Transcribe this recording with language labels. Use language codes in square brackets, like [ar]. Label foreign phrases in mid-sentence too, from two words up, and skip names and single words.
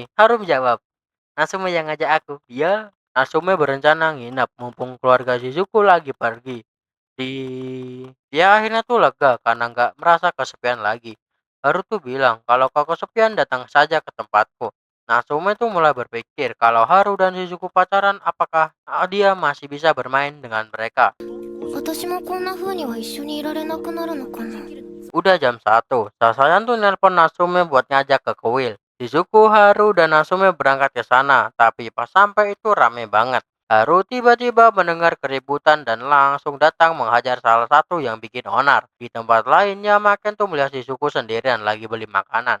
[id] Haru menjawab, Natsume yang ngajak aku. Dia, Natsume berencana nginep mumpung keluarga Shizuku lagi pergi. Di Dia akhirnya tuh lega karena nggak merasa kesepian lagi. Haru tuh bilang kalau kau kesepian datang saja ke tempatku. Natsume tuh mulai berpikir kalau Haru dan Shizuku pacaran, apakah dia masih bisa bermain dengan mereka. [ja] 私もこんな風には一緒にいられなくなるのかな。 [id] Udah jam 1, Sasayan tuh nelpon Natsume buat ngajak ke kuil. Shizuku, Haru, dan Natsume berangkat ke sana, tapi pas sampai itu rame banget. Haru tiba-tiba mendengar keributan dan langsung datang menghajar salah satu yang bikin onar. Di tempat lainnya, Maken tuh melihat Shizuku sendirian lagi beli makanan.